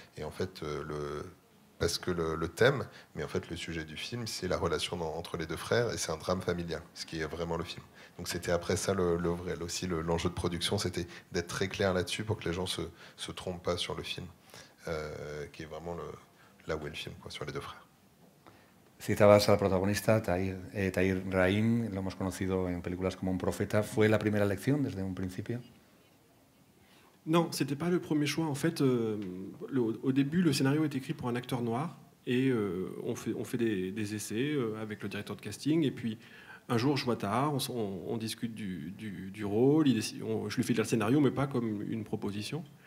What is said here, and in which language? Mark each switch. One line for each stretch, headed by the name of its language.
French: Et en fait, parce que le thème, mais en fait le sujet du film, c'est la relation entre les deux frères, et c'est un drame familial, ce qui est vraiment le film. Donc c'était après ça l'enjeu de production, c'était d'être très clair là-dessus pour que les gens se trompent pas sur le film, qui est vraiment là où est le film, sur les deux frères.
Spanish: Citabas al protagonista, Tahir Rahim, lo hemos conocido en películas como Un Profeta. ¿Fue la primera elección desde un principio?
French: Non, c'était pas le premier choix. En fait, au début, le scénario est écrit pour un acteur noir, et on fait des essais avec le directeur de casting, et puis un jour, je vois Tahar, on discute du rôle, je lui fais lire le scénario, mais pas comme une proposition.